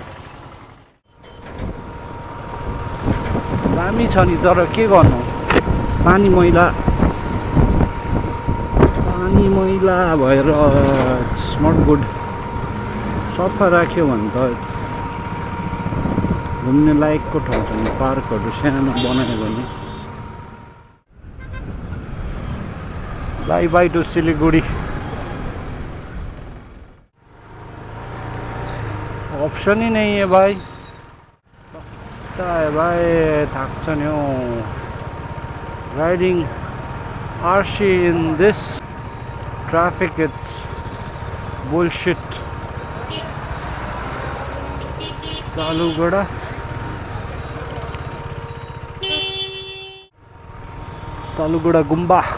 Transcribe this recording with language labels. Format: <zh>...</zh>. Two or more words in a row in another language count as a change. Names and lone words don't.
<ne>दामी छ नि, तर के गर्नु, पानी मैला भएर</ne> <en>it's not good.</en> <ne>सफा राख्यो भने त घुम्ने लायकको ठाउँ छ नि, पार्कहरू सानो बनायो भने।</ne> <en>Bye bye to Siliguri.</en> <hi>ऑप्शन ही नहीं है भाई, पता है भाई,</hi> <ne>थक छ नि हौ।</ne> <en>Riding RC in this traffic, it's bullshit. सालुगुडा गुम्बा।</en>